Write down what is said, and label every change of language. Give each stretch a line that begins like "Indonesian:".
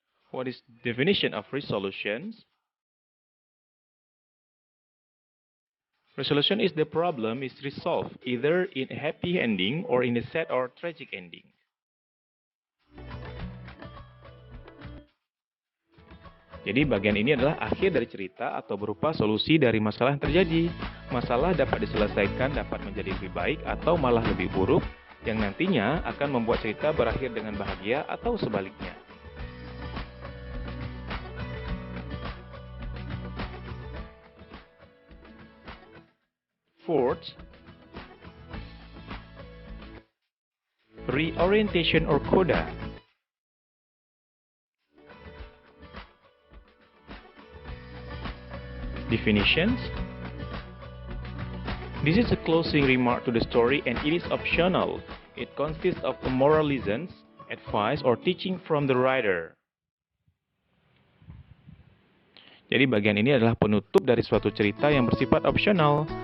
English: What is definition of resolutions? Resolution is the problem is resolved either in a happy ending or in a sad or tragic ending.
Indonesian: Jadi bagian ini adalah akhir dari cerita atau berupa solusi dari masalah yang terjadi. Masalah dapat diselesaikan, dapat menjadi lebih baik atau malah lebih buruk, yang nantinya akan membuat cerita berakhir dengan bahagia atau sebaliknya.
English: Fourth, reorientation or coda. Definitions. This is a closing remark to the story and it is optional. It consists of a moral lessons, advice, or teaching from the writer.
Indonesian: Jadi bagian ini adalah penutup dari suatu cerita yang bersifat opsional.